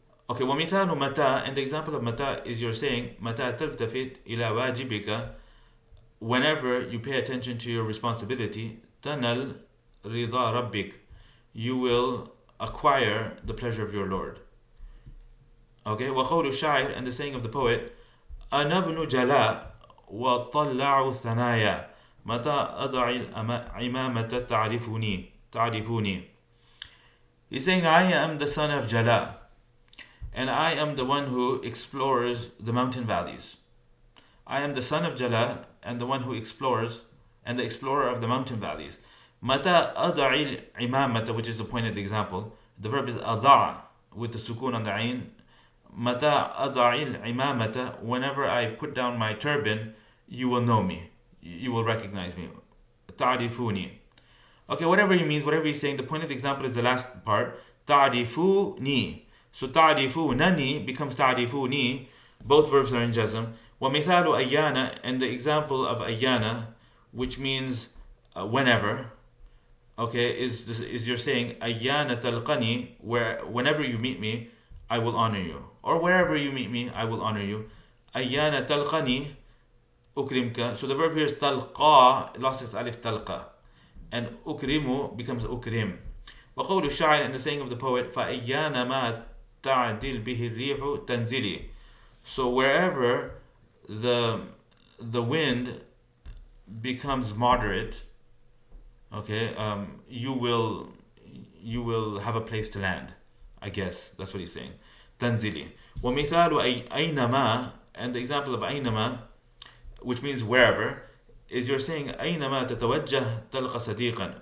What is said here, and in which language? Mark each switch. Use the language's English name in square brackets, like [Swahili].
[English] Okay, [Arabic] وَمِثَالُ مَتَى, [English] and the example of mata is you're saying [Arabic] مَتَى تَلْتَفِتْ إِلَى وَاجِبِكَ, [English] whenever you pay attention to your responsibility, [Arabic] تَنَلْ رِضَى رَبِّكَ, [English] you will acquire the pleasure of your Lord. Okay, [Arabic] وَقَوْلُ الشَّاعِرِ, [English] and the saying of the poet, [Arabic] أنا ابن جلاء وطلع ثنايا متى أضع العمامة تعرفوني. [English] He's saying, I am the son of Jala, and I am the one who explores the mountain valleys. I am the son of Jala and the one who explores, and the explorer of the mountain valleys. [Arabic] Mata ada'il imamata, [English] which is the point of the example. The verb is ada' with the sukun on the ain. [Arabic] Mata ada'il imamata, [English] whenever I put down my turban, you will know me. You will recognize me. Ta'rifuni. Okay, whatever he means, whatever he's saying, the point of the example is the last part. Ta'rifuni. So ta'rifunani becomes ta'rifuni. Both verbs are in Jazm. [Arabic] وَمِثَالُ أَيَّانَ, [English] and the example of أَيَّانَ, which means whenever, okay, is you're saying [Arabic] أَيَّانَ تَلْقَنِي, [English] where whenever you meet me, I will honor you. Or wherever you meet me, I will honor you. [Arabic] أَيَّانَ تَلْقَنِي أُكْرِمْكَ. [English] So the verb here is تَلْقَى, lost its alif تَلْقَى. And أُكْرِمُ becomes أُكْرِم. [Arabic] وقول الشاعر, [English] and the saying of the poet, [Arabic] فَأَيَّانَ مَا تَعْدِلْ بِهِ الرِّيحُ تَنْزِلِي. [English] So wherever the wind becomes moderate, okay, you will have a place to land. I guess that's what he's saying. Tanzili. [Arabic] وَمِثَالُ أَيْنَمَا, [English] and the example of أَيْنَمَا, which means wherever, is you're saying [Arabic] أَيْنَمَا تَتَوَجَّهْ تَلْقَ صَدِيقًا.